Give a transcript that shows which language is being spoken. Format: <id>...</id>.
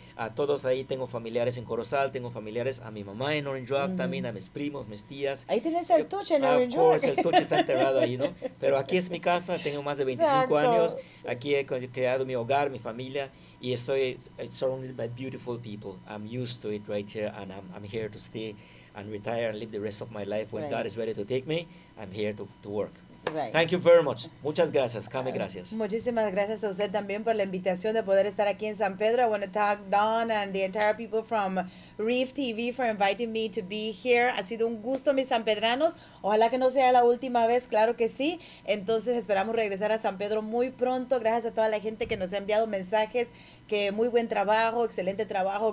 <es>A todos ahí, tengo familiares en Corozal, tengo familiares a mi mamá en Norinjoac también, a mis primos, mis tías. Ahí tienes el tuche en Norinjoac.</es> <en>Of course,</en> <es>el tuche está enterrado ahí, ¿no? Pero aquí es mi casa, tengo más de 25 años. Aquí he creado mi hogar, mi familia. Y estoy</es> <en>surrounded by beautiful people. I'm used to it right here, and I'm here to stay and retire and live the rest of my life. When God is ready to take me, I'm here to work. Right. Thank you very much.</en> <es>Muchas gracias.</es> <en>Kame,</en> <es>gracias. Muchísimas gracias a usted también por la invitación de poder estar aquí en San Pedro.</es> <en>I want to thank Don and the entire people from Reef TV for inviting me to be here.</en> <es>Ha sido un gusto, mis sanpedranos. Ojalá que no sea la última vez, claro que sí. Entonces esperamos regresar a San Pedro muy pronto. Gracias a toda la gente que nos ha enviado mensajes, que muy buen trabajo, excelente trabajo.</es>